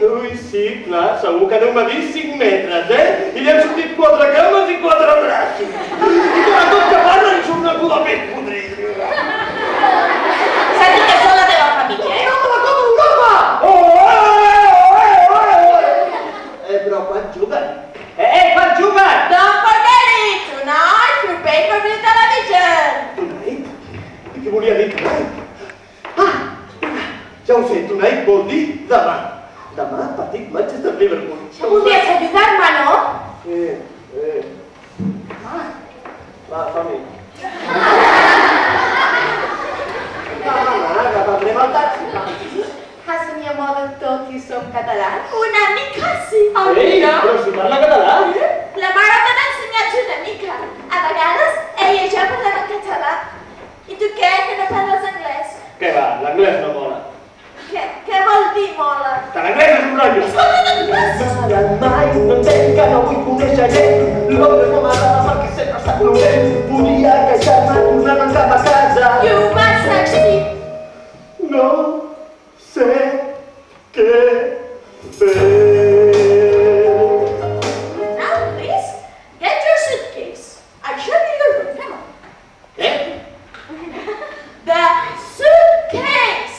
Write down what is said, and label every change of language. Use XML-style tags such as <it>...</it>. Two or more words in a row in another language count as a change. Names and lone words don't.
<ca>Ui, sí, clar, segur que deu medir 5 metres, I li han sortit 4 cames i 4 braços. I cada cop que parla li surt una cua més podrida. S'ha dit que són la teva família, No, la Copa Europa! Però quan juguen? Quan juguen?</ca> <en>Don't forget it! Tonight you pay for the television! Tonight?</en> <ca>I què volia dir tonight? Ja ho sé, tonight vol dir demà. Demà, partit Manchester-Liverpool. Podries ajudar-me, no? Va, som-hi. Agafem el taxi.</ca> <en>Hasn't your mother taught you some català?</en> <ca>Una mica sí. Però si parla català. La mare m'ha ensenyat una mica. A vegades ella i jo parlem en català. I tu què, que no parles anglès? Què va, l'anglès no mola. Què vol dir mola? Que l'anglès és un rotllo. Mare, mai no entenc que no vull conèixer gent. Londres no m'agrada perquè sempre està plovent. Volia queixar-me tornant cap a casa.</ca> <en>You must succeed.</en> <ca>No sé què fer.</ca> <en>Now, please, get your suitcase. I'll show you your room. Come on.</en> <ca>Què?</ca> <en>The suitcase.</en>